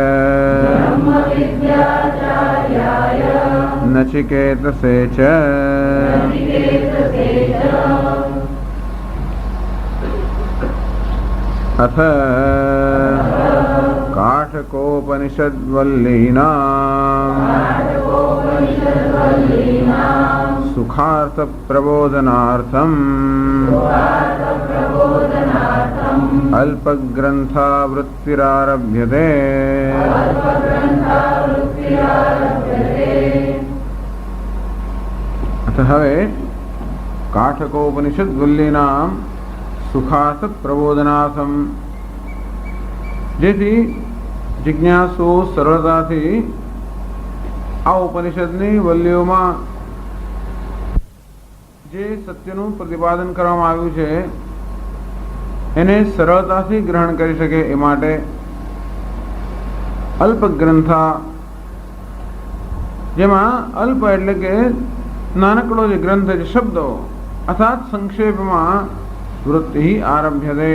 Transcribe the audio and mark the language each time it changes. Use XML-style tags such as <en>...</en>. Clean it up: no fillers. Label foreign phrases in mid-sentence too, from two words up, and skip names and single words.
<sa>नचिकेतसे च अथ काठकोपनिषद्वल्लीनां सुखार्थ प्रबोधनार्थम् अल्पग्रन्थावृत्तिरारभ्यते. अथ हवे काठकोपनिषद्वल्लीनां सुखार्थ प्रबोधनार्थम,</sa> <gu>જેથી જિજ્ઞાસુ સરળતાથી આ ઉપનિષદની વલ્લીઓમાં જે સત્યનું પ્રતિપાદન કરવામાં આવ્યું છે એને સરળતાથી ગ્રહણ કરી શકે એ માટે અલ્પ ગ્રંથા, જેમાં અલ્પ એટલે કે નાનકડો જે ગ્રંથ છે, શબ્દો અર્થાત સંક્ષેપમાં</gu> <sa>વૃત્તિ આરભ્યતે.</sa>